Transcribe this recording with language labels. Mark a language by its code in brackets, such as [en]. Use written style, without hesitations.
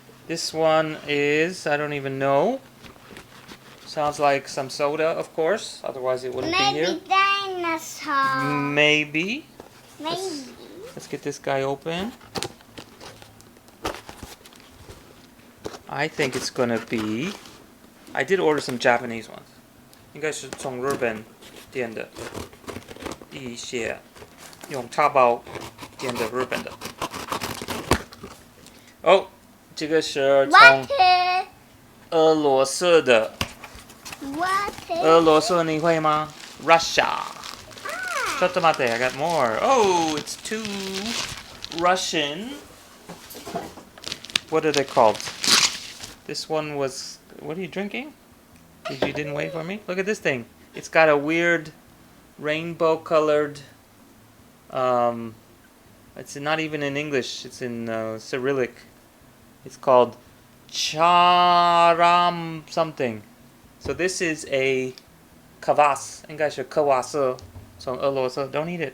[en] This one is, I don't even know. Sounds like some soda, of course. Otherwise it wouldn't be here. Maybe dinosaur. Maybe. Maybe. Let's get this guy open. I think it's gonna be. I did order some Japanese ones. [zh] 应该是从日本点的，一些用淘宝点的日本的。哦，这个是从 [en] What is? [zh] 俄罗斯的。 [en] What is? [zh] 俄罗斯你会吗？Russia. [ja] ちょっと待って [en] I got more. Oh, it's two Russian. What are they called? This one was. What are you drinking? You didn't wait for me? Look at this thing. It's got a weird rainbow colored. It's not even in English. It's in Cyrillic. It's called Charam something. So this is a kvass. [zh] 应该是科瓦斯从俄罗斯 [en] Don't eat it.